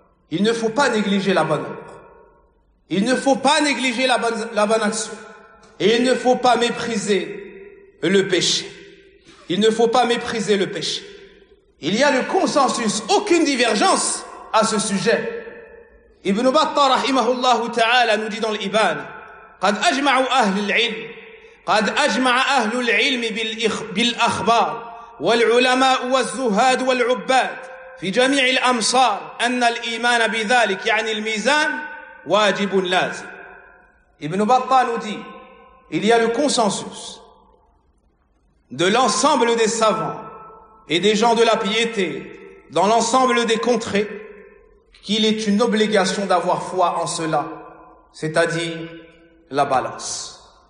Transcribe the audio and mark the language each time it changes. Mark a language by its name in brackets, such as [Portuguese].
[French] Il ne faut pas négliger la bonne œuvre. Il ne faut pas négliger la bonne action. Et il ne faut pas mépriser le péché. Il ne faut pas mépriser le péché. Il y a le consensus, aucune divergence à ce sujet. [Arabic] ابن بطة رحمه الله تعالى نجد الإبان قد أجمع أهل العلم قد أجمع أهل العلم بالأخبار والعلماء والزهاد والعباد في جميع الأمصار أن الإيمان بذلك يعني الميزان واجب لازم. [French] ابن بطة نجد il y a le consensus de l'ensemble des savants et des gens de la piété dans l'ensemble des contrées qu'il est une obligation d'avoir foi en cela, c'est-à-dire la balance.